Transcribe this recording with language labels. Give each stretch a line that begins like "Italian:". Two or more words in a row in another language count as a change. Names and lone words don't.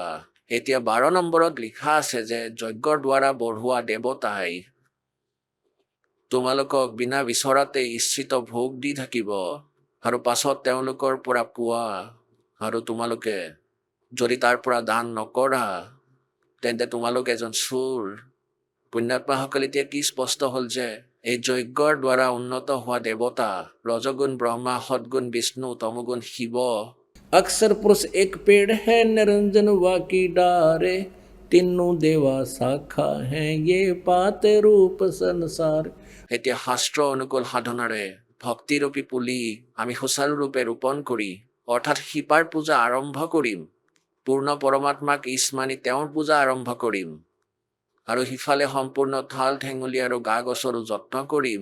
Assamese: এতিয়া 12 নম্বৰত লিখা আছে যে যজ্ঞৰ দ্বাৰা বঢ়োৱা দেৱতাই তোমালোকক বিনা বিচৰাতে ইচ্ছিত ভোগ দি থাকিব আৰু পাছত তেওঁলোকৰ পৰা পোৱা আৰু তোমালোকে যদি তাৰ পৰা দান নকৰা তেন্তে তোমালোক এজন চোৰ। পুণ্যাত্মাসকল এতিয়া কি স্পষ্ট হ'ল যে এই যজ্ঞৰ দ্বাৰা উন্নত হোৱা দেৱতা ৰজগুণ ব্ৰহ্মা, সদগুণ বিষ্ণু, তমগুণ শিৱ।
Hindi: अक्सर पुरुष एक पेड़ है निरंजन वाकी डारे तीनों देवा शाखा हैं ये पाते रूप संसार।
Assamese: এতিয়া শাস্ত্ৰ অনুকূল সাধনাৰে ভক্তিৰূপী পুলি আমি সুচাৰুৰূপে ৰোপণ কৰি অৰ্থাৎ শিপাৰ পূজা আৰম্ভ কৰিম। পূৰ্ণ পৰমাত্মাক ইছ মানি তেওঁৰ পূজা আৰম্ভ কৰিম আৰু সিফালে সম্পূৰ্ণ ঠাল ঠেঙুলি আৰু গা গছৰো যত্ন কৰিম।